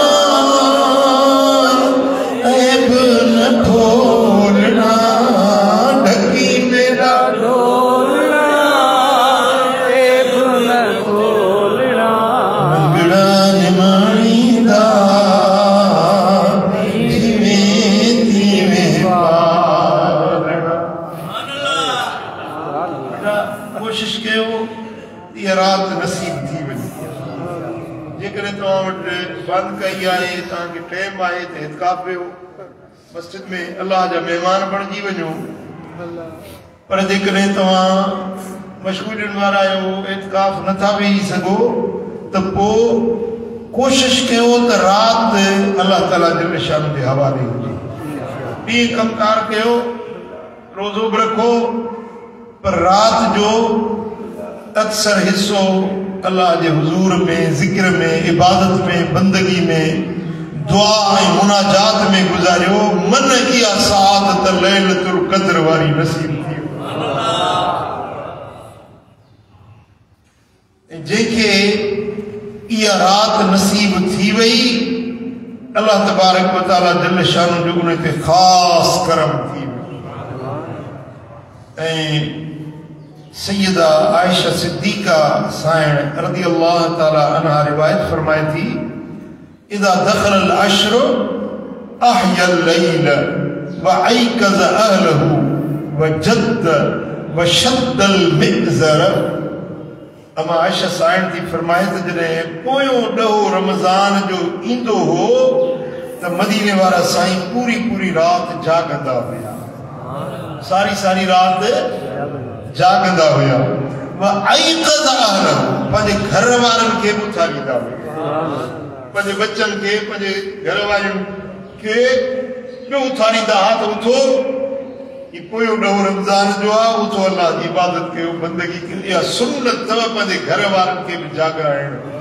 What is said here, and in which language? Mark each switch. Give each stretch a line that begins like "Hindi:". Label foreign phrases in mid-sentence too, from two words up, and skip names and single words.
Punjabi: ਐਬ ਨ ਖੋਲ੍ਹਣਾ ਢਕੀ ਮੇਰਾ ਢੋਲਣਾ ਐਬ ਨ ਖੋਲ੍ਹਣਾ ਲੰਗੜਾ ਨਿਮਾਈਂਦਾ
Sindhi: कोशिश कयो इहा राति नसीब थी वञे जेकॾहिं तव्हां वटि बंदि कई आहे तव्हांखे टाइम आहे त इत्काफ़ वियो मस्जिद में अलाह जा महिमान बणिजी वञो पर जेकॾहिं तव्हां मशगूलियुनि वारा आहियो इत्काफ़ नथा वेही सघो त पोइ कोशिश कयो त राति अलाह ताला जल शान जे हवाले हुजे ॾींहुं कमकार कयो रोज़ो बि रखो पर रात जो अक्सर हिस्सो
Urdu: اللہ کے حضور میں
Sindhi: जिक्र में इबादत में बंदगी में
Urdu: دعا اور مناجات
Sindhi: में गुजारियो मन इहा सआदत लैलतुल क़द्र वारी नसीब थी जेके इहा रात नसीब थी वई
Arabic: الله تبارك و تعالى
Sindhi: जल शान जो उन ते खास करम थी सैयदा आयशा सिद्दीका साइण
Arabic: رضي الله تعالى عنها
Sindhi: रिवायत फरमाई थी
Arabic: إذا دخل العشر أحيا الليل و أيقظ أهله و جد و شد المئزر
Sindhi: अमा आयशा साइण थी फरमाए त जॾहिं पोयों ॾहों रमज़ान जो ईंदो हो त मदीने वारा साईं पूरी पूरी रात जागंदा हुया सारी सारी रात जागंदा हुया
Arabic: و أيقظ أهله
Sindhi: पंहिंजे घर वारनि खे बि उथारींदा हुया पंहिंजे बच्चनि खे पंहिंजे घर वारियुनि खे बि उथारींदा हा त उथो ही पोयों ॾहों रमज़ान जो आहे उथो अल्लाह जी इबादत कयो बंदगी कयो इहा सुन्नत अथव पंहिंजे घर वारनि खे बि जाॻाइण